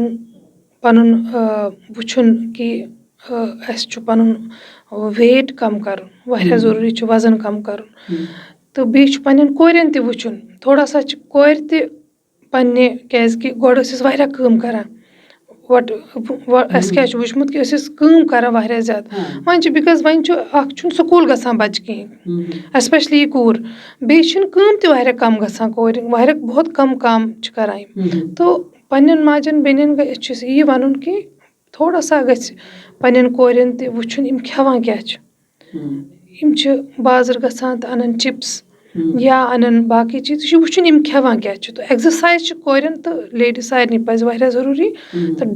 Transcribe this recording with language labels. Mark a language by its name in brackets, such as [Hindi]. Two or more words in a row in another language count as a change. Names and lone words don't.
[Kashmiri] پَنُن وٕچھُن کہِ اَسہِ چھُ پَنُن ویٹ کَم کَرُن واریاہ ضروٗری چھُ وَزن کَم کَرُن تہٕ بیٚیہِ چھُ پنٕنٮ۪ن کورٮ۪ن تہِ وٕچھُن [Urdu] تھوڑا سا [Kashmiri] چھِ کورِ تہِ پنٕنہِ کیازِ کہِ گۄڈٕ ٲسۍ أسۍ واریاہ کٲم کران اَسہِ کیاہ چھُ وٕچھمُت کہِ أسۍ ٲسۍ کٲم کران واریاہ زیادٕ. وۄنۍ چھُ بِکاز وۄنۍ چھُ اکھ چھُنہٕ سکوٗل گژھان بَچہٕ کِہینۍ ایسپیشلی یہِ کوٗر بیٚیہِ چھِنہٕ کٲم تہِ واریاہ کَم گژھان کورِ واریاہ بہت کَم کام چھِ کران یِم تہٕ پنٕنٮ۪ن ماجٮ۪ن بیٚنٮ۪ن أسۍ چھِ یی وَنُن کہِ [Urdu] تھوڑا سا [Kashmiri] گژھِ پنٕنٮ۪ن کورٮ۪ن تہِ وٕچھُن یِم کھٮ۪وان کیاہ چھِ. یِم چھِ بازر گژھان تہٕ اَنان چِپٕس یا اَنان باقٕے چیٖز یہِ چھُ وٕچھُن یِم کھٮ۪وان کیاہ چھِ تہٕ ایٚگزرسایز چھِ کورٮ۪ن تہٕ لیڈیٖز سارنٕے پَزِ واریاہ ضروٗری تہٕ